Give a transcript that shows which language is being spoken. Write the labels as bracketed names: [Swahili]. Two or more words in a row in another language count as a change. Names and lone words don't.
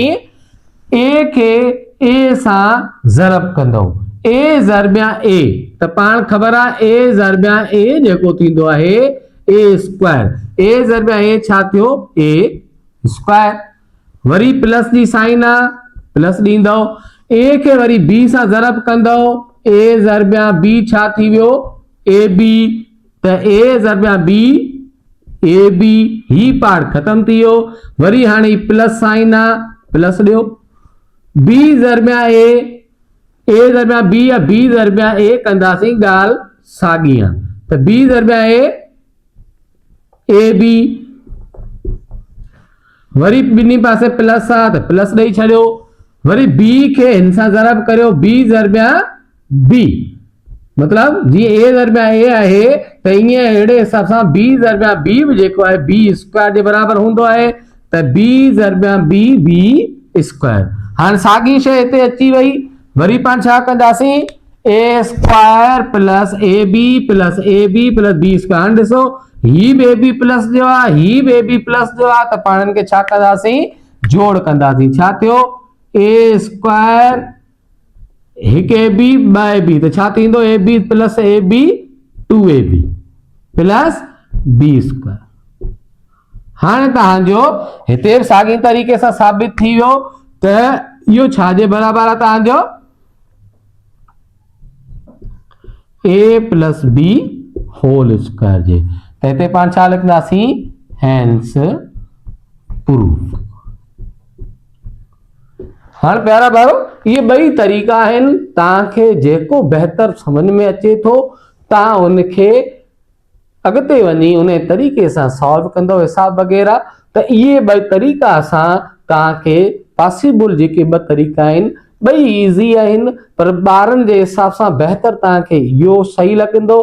[Sindhi] कीअं, a खे a सां ज़रब कंदो, a ज़रबिया a त पाण ख़बर आहे a ज़रबिया a जेको थींदो आहे [English] a square, [Sindhi] a ज़रबिया a छा थियो [English] a square, [Sindhi] वरी प्लस जी साइन आहे प्लस ॾींदो, a खे वरी b सां ज़रब कंदो, a ज़रबिया b छा थी वियो ab त a ज़रबिया b ab ही पार्ट खत्म थी वियो, वरी हाणे [English] plus sign [Sindhi] आहे प्लस ॾियो, b ज़रबिया a ज़रबिया b या b ज़रबिया a कंदासीं ॻाल्हि साॻी आहे त b ज़रबिया a ab वरी ॿिन्ही पासे प्लस आहे त प्लस ॾेई छॾियो, वरी b खे हिन सां ज़रब करियो b ज़रबिया b मतलब जी a ज़रबिया a आहे त ईअं अहिड़े हिसाब सां b ज़रबिया b बि जेको आहे [English] b square [Sindhi] जे बराबरि हूंदो आहे त b ज़रबिया b [English] b square. [Sindhi] हाणे साॻी शइ हिते अची वई, वरी पाण छा कंदासीं [English] a square plus ab plus b square. [Sindhi] हाणे ॾिसो ही बि ab प्लस जो आहे, ही बि ab प्लस जो आहे त पाण खे छा कंदासीं जोड़ कंदासीं, छा थियो a स्क्वायर हिकु ab ॿ ab त छा थींदो [English] ab plus ab 2ab plus b square. [Sindhi] हाणे तव्हांजो हिते साॻी तरीक़े सां साबित थी वियो त इहो छाजे बराबरि आहे तव्हांजो [English] a plus b whole square [Sindhi] जे, त हिते पाण छा लिखंदासीं [English] hence proof. [Sindhi] हाणे प्यारा भाइरो ये ॿई तरीक़ा आहिनि, तव्हांखे जेको बहितर समझ में अचे थो तव्हां उनखे अॻिते वञी उन तरीक़े सां सॉल्व कंदो हिसाब वग़ैरह, त इहे ॿई तरीक़ा सां तव्हांखे पॉसिबल जेके ॿ तरीक़ा आहिनि ॿई ईज़ी आहिनि, पर ॿारनि जे हिसाब सां बहितर तव्हांखे इहो सही लॻंदो।